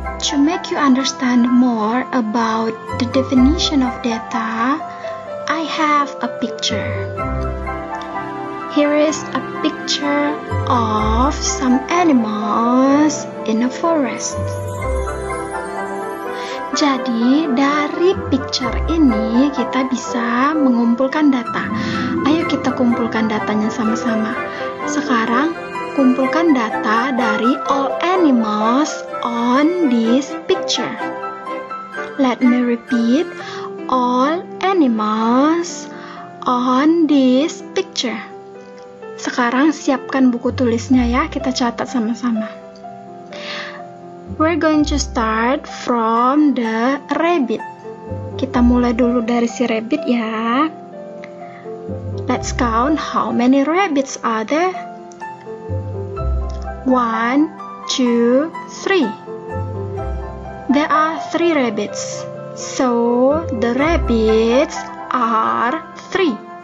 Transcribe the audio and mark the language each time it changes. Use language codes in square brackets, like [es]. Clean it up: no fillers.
[en] To make you understand more about the definition of data, I have a picture. Here is a picture of some animals in a forest. [id] Jadi, dari picture ini kita bisa mengumpulkan data. Ayo kita kumpulkan datanya sama-sama. Sekarang, kumpulkan data dari [en] all animals on this picture. Let me repeat, all animals on this picture. [id] Sekarang siapkan buku tulisnya ya, kita catat sama-sama. [en] We're going to start from the rabbit. [id] Kita mulai dulu dari si rabbit ya. [en] Let's count how many rabbits are there. 1, 2, 3. There are 3 rabbits. So, the rabbits are 3.